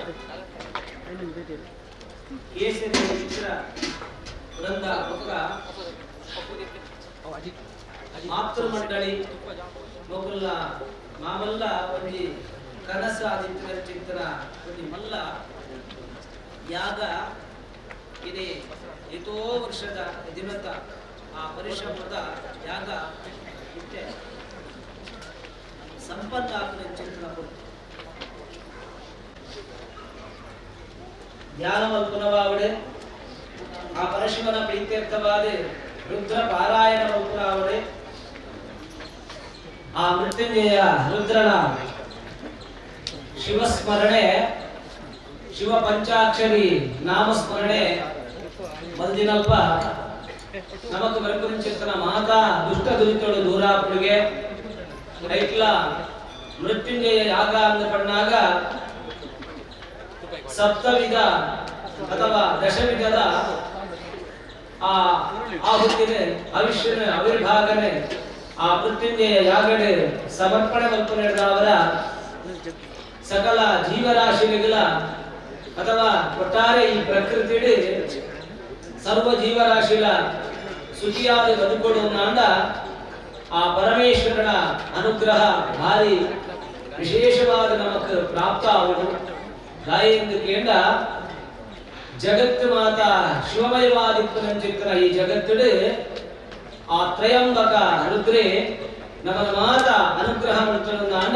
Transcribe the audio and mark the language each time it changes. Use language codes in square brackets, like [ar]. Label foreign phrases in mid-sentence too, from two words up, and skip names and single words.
[tcy] ಕೇಸರಿ ಮಿತ್ರ ವೃಂದ ಪಕ್ಕ ಮಾತೃ ಮಂಡಳಿ ಮೊಗಲ ಮಾಮಲ್ಲ ಒಂಜಿ ಕನಸ ಆದಿತ್ಯ ಚಿಂತನ ಒಂಜಿ ಮಲ್ಲ ಯಾಗ ಇದೆ ಎಷ್ಟೋ ವರ್ಷದ ದಿನದ ಆ ಪರಿಶ್ರಮದ ಯಾಗ ಇಷ್ಟೇ ಸಂಪನ್ನ ಆಗುವ ಚಿಂತನ ಕೊಟ್ಟು ಧ್ಯಾನ ಮಲ್ಪುನವಾವಡೆ ಆ ಪರಶಿವನ ಪ್ರೀತ್ಯರ್ಥವಾದ ರುದ್ರ ಪಾರಾಯಣ ಮಲ್ಪುನವಾವಡೆ ಆ ಮೃತ್ಯುಂಜಯ ರುದ್ರನ ಶಿವಸ್ಮರಣೆ ಶಿವ ಪಂಚಾಕ್ಷರಿ ನಾಮಸ್ಮರಣೆ ಮಲ್ದಿನಲ್ಪ ನಮಕ್ ಬರಕುರಿಂಚಿತ್ತನ ಮಾತಾ ದುಷ್ಟ ದುರಿತೋಡು ದೂರಾಪುಳಿಗೆ ಐಟ್ಲ ಮೃತ್ಯುಂಜಯ ಯಾಗ ಅಂದ ಪಣ್ಣಾಗ ಸಪ್ತವಿಧ ಅಥವಾ ದಶವಿಧದ ಆ ಆಹುತಿನೆ ಅವಿಷ್ಯನೆ ಅವಿರ್ಭಾಗನೆ ಆ ಮೃತ್ಯುಂಜಯ ಯಾಗಡೆ ಸಮರ್ಪಣೆ ಮಲ್ಪನೆಯವರ ಸಕಲ ಜೀವರಾಶಿಗಳ ಅಥವಾ ಒಟ್ಟಾರೆ ಈ ಪ್ರಕೃತಿ ಸರ್ವ ಜೀವರಾಶಿಗಳ ಶುಚಿಯಾದ ಬದುಕೊಡುವಂದ ಆ ಪರಮೇಶ್ವರನ ಅನುಗ್ರಹ ಭಾರಿ ವಿಶೇಷವಾದ ನಮಕ್ ಪ್ರಾಪ್ತ ಆಗುವುದು ಗಾಯೆಂದು ಕೇಂದ ಜಗತ್ತು ಮಾತಾ ಶಿವಮಯವಾದಿಪ್ಪನ ಈ ಜಗತ್ತಿಡು ಆ ತ್ರಯಂಬಕ ರುದ್ರೇ ನಮನ ಮಾತ ಅನುಗ್ರಹ ಅಂಡ